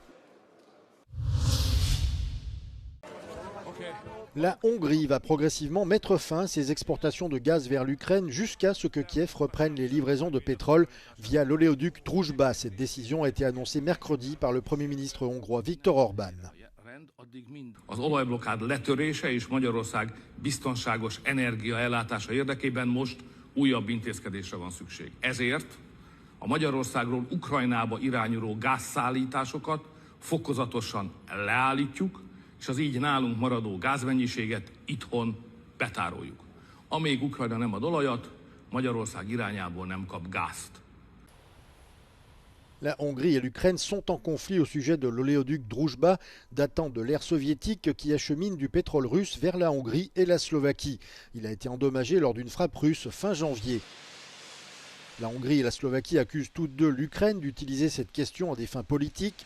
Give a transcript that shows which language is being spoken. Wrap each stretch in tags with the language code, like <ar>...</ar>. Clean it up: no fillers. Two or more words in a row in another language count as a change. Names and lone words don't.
<fr>La Hongrie va progressivement mettre fin à ses exportations de gaz vers l'Ukraine jusqu'à ce que Kiev reprenne les livraisons de pétrole via l'oléoduc Droujba. Cette décision a été annoncée mercredi par le Premier ministre hongrois Viktor Orbán.</fr> <hu>Az olajblokkád letörése és Magyarország biztonságos energiaellátása érdekében most újabb intézkedésre van szükség. Ezért a Magyarországról Ukrajnába irányuló gázszállításokat fokozatosan leállítjuk, és az így nálunk maradó gázmennyiséget itthon betároljuk. Amíg Ukrajna nem ad olajat, Magyarország irányából nem kap gázt.</hu> <fr>La Hongrie et l'Ukraine sont en conflit au sujet de l'oléoduc Druzhba, datant de l'ère soviétique, qui achemine du pétrole russe vers la Hongrie et la Slovaquie. Il a été endommagé lors d'une frappe russe fin janvier. La Hongrie et la Slovaquie accusent toutes deux l'Ukraine d'utiliser cette question à des fins politiques.</fr>